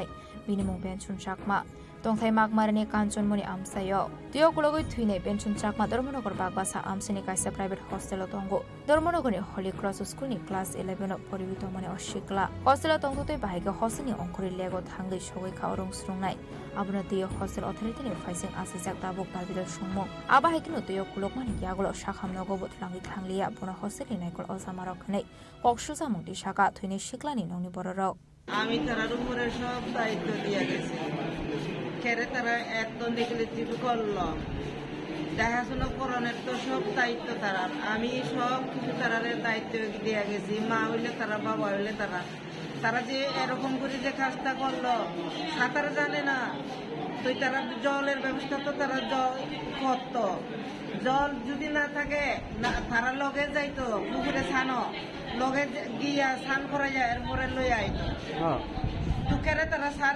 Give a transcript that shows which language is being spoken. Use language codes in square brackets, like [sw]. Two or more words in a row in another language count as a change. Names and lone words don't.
[trp] बिनि मुं बेनसन चाकमा दंथाय मागमारानि कांचनमनि आमसायो दियोग लगै थुइनाय बेनसन चाकमा धर्मनगर बागबासा आमसिनि कायसा [en] private hostel [trp] दंगो धर्मनगरनि हली क्रस स्कुलनि क्लास 11 परिबि दंमनि अशिकला हस्टेल दंगतै बाहायगा हस्टेलनि अंकुरि लेगो थांगै सगै खावरं सुंनाय आबुना दियो [en] hostel authorityni [trp] फाइसिं आसिजाक दाबुक दाबिदाल सुंमु आबाहायकिनो दियो कुलकमानि यागलो शाखामनगो बुथलांगि थांलिया बुना हस्टेलनि नायकल अजामारखनै कक्सुजा मुंति शाखा थुइनाय शिकलानि नंनि बरराव [bn] আমি তারার উপরে সব দায়িত্ব দিয়ে গেছি খেরে তারা একদম নেগলিজিবল করলো দেখাশোনা করানোর তো সব দায়িত্ব তারার আমি সব কিছু তারারে দায়িত্ব দিয়ে গেছি মা হইলে তারা বাবা হইলে তারা যে এরকম করে যে কাজটা করলো সাঁতার জানে না তো তারা জলের ব্যবস্থা তো তারা জল করতো জল যদি না থাকে তারা লগে যাইতো পুকুরে ছানো লগে গিয়া স্নান করা যায় এরপরে লই আইতো দুকেরে তারা